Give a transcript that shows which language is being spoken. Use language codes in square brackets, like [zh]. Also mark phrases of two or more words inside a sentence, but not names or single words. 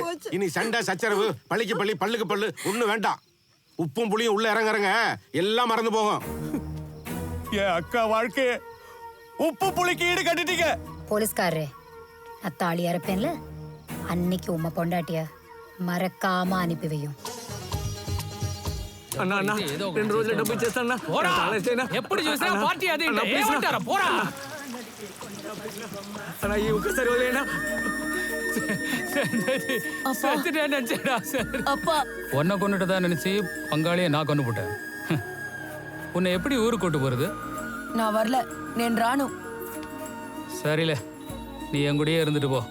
[ta] இனி சண்டை சச்சரவு, பள்ளிக்கு பள்ளி பல்லுக்கு பல்லு ஒண்ணு வேண்டாம். உப்பும் புளியும் உள்ள இறங்குறங்க எல்லாம் மறந்து போகும். என் அக்கா வாழ்க்கை உப்பு புளிக்கு ஈடு கட்டிட்டீங்க. போலீஸ்காரரே, நான் தாலி அறுப்பேன்ல, அன்னைக்கு உம்மை பொண்டாட்டிய மறக்காம அனுப்பி வையும். [te] అన్నా అన్నా 2 రోజులు డబ్బు ఇచ్చేస్తాను. ఎప్పుడు చూసినా పార్టీ అదే ఏమంటారా పోరా. అన్నా ఈ ఒక్కసారి వదిలేనా? [ta] உன்னை கொண்டுட்டுதான் நினைச்சு பங்காளியை நான் கொண்டு போட்டேன். உன்னை எப்படி ஊருக்கு கூட்டு போறது? நான் வரல, நான் ராணு. சரியில்ல, நீ என் கூடயே இருந்துட்டு போ.